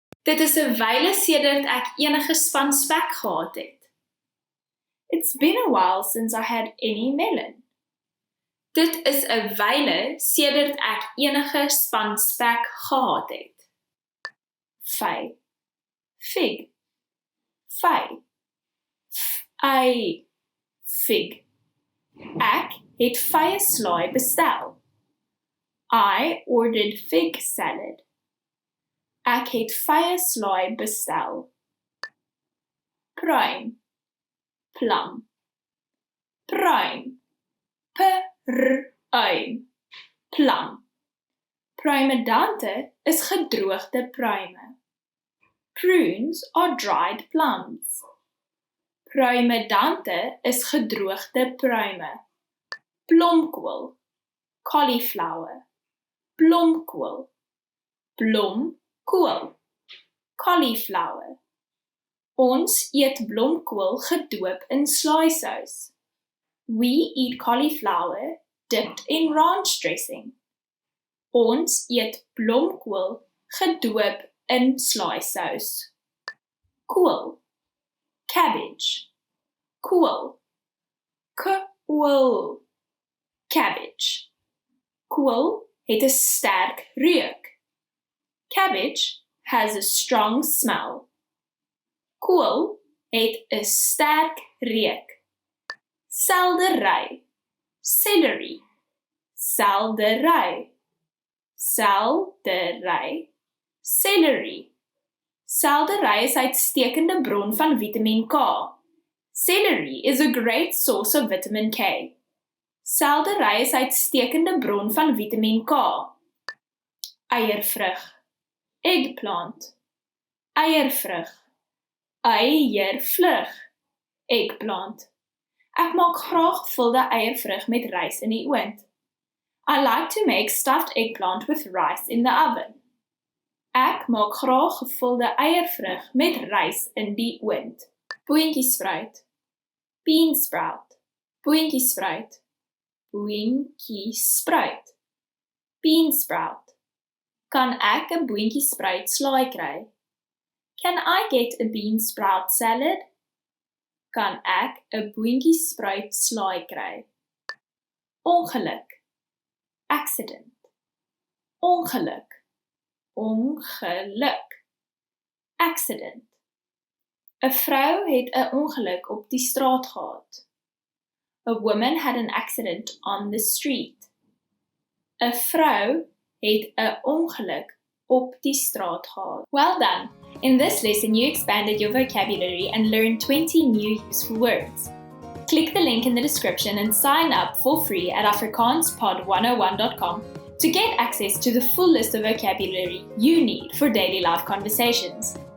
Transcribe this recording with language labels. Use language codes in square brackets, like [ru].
[af] Dit is 'n wyle sedert ek enige spanspek gehad het. [en] It's been a while since I had any melon. [af] Dit is 'n wyle sedert ek enige spanspek gehad het. Vy. Fig. Vy. Fig. Ek het vye slaai bestel. [en] I ordered fig salad. [af] Ek het vye slaai bestel. Pruim. Plum. Pruim. Pruim. Plum. Pruimedante is gedroogde pruime. [en] Prunes are dried plums. [af] Pruimedante is gedroogde pruime. Blomkool. Cauliflower. Blomkool. Blomkool. [en] Cauliflower. [af] Ons eet blomkool gedoop in slaaisous. [en] We eat cauliflower dipped in ranch dressing. [af] Ons eet blomkool gedoop in slaaisous. Kool. Cabbage. Kool. Kool. Cabbage. Kool het 'n sterk reuk. [en] Cabbage has a strong smell. [af] Kool het 'n sterk reuk. Seldery. Celery. Seldery. Seldery. Celery. Seldery is 'n uitstekende bron van Vitamiin K. [en] Celery is a great source of vitamin K. [af] Seldery is 'n uitstekende bron van Vitamiin K. Eiervrug. Eggplant. Eiervrug. Eiervrug. Eggplant. Ek maak graag gevulde eiervrug met rys in die oond. [en] I like to make stuffed eggplant with rice in the oven. [af] Ek maak graag gevulde eiervrug met rys in die oond. Boontjiesspruit. Beansprout. Boontjiesspruit. Boontjiesspruit. Beansprout. Kan ek 'n boontjiesspruit slaai kry? [en] Can I get a beansprout salad? [af] Kan ek 'n boontjiesspruit slaai kry? Ongeluk. Accident. Ongeluk. Ongeluk. Accident. 'n Vrou het 'n ongeluk op die straat gehad. [en] A woman had an accident on the street. [af] 'n Vrou het 'n ongeluk op die straat gehad. [en] Well done! In this lesson you expanded your vocabulary and learned 20 new useful words. Click the link in the description and sign up for free at afrikaanspod101.com to get access to the full list of vocabulary you need for daily life conversations.